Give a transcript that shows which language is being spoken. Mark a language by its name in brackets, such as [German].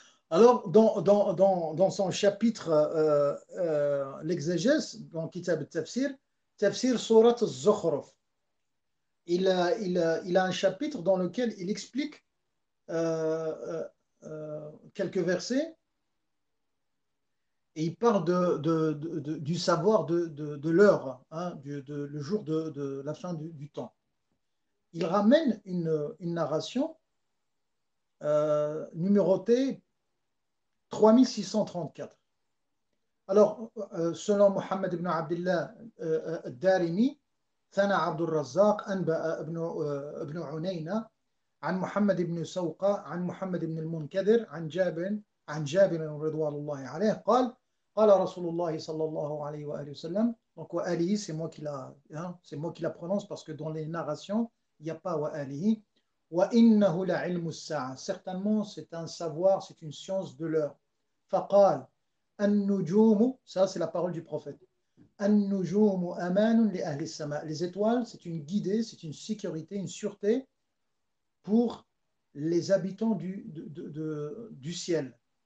[French] Alors, dans son chapitre, l'exégèse, dans Kitab al-Tafsir, Tafsir Surat al-Zukhruf, il a un chapitre dans lequel il explique quelques versets et il parle du savoir de l'heure, hein, le jour de la fin du temps. il ramène une narration numérotée 3634. Alors, selon [Arabic] Mohammed ibn Abdullah al-Darimi, ثنى عبد الرزاق أنبأ ابن عُنَيْنة عن محمد بن سوقة عن محمد بن المنكدر عن جابر رضوان الله عليه قال قال رسول الله صلى الله عليه وآله وسلم. [French] Donc wa alihi, c'est moi qui la prononce parce que dans les narrations il n'y a pas wa alihi. [Arabic] Wa innahu la ilmu as-sa'a, [French] certainement c'est un savoir, c'est une science de l'heure. [Arabic] Faqal an-nujumu, [French] ça c'est la parole du prophète. [Arabic] An-nujumu amanun li ahli as-sama', [French] les étoiles c'est une guidée, c'est une sécurité, une sûreté pour les habitants du ciel.